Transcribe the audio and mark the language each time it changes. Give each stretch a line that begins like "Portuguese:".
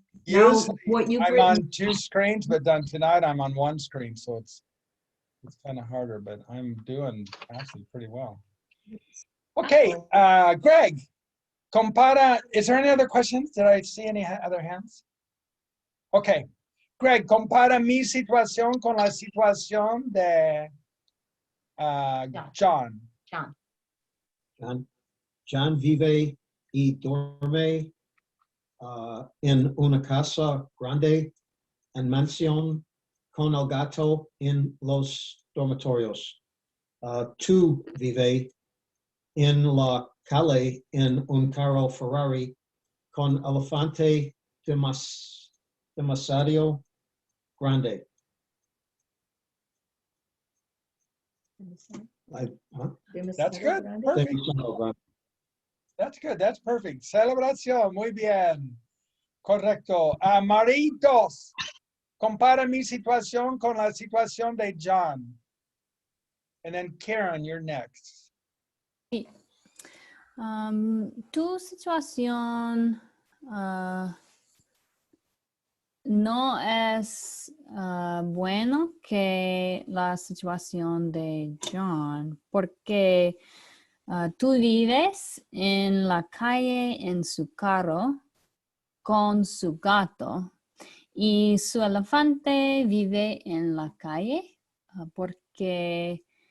English: Usually what you've I'm written. on 2 screens, but then tonight I'm on 1 screen, so it's kind of harder, but I'm doing actually pretty well. Okay, Greg,
Spanish: compara,
English: is there any other questions? Did I see any other hands?
Spanish: Okay, Greg, compara mi situación con la situación de John. John vive y duerme en una casa grande, en mansión con el gato en los dormitorios. Tú vive en la calle en un carro Ferrari con elefante demasiado grande.
English: That's good. Perfect.
Spanish: Demasiado grande.
English: That's good. That's perfect.
Spanish: Celebración. Muy bien. Correcto. Maridos. Compara mi situación con la situación de John.
English: And then Karen, you're next.
Spanish: Sí. Tu situación no es bueno que la situación de John, porque tú vives en la calle en su carro con su gato y su elefante vive en la calle porque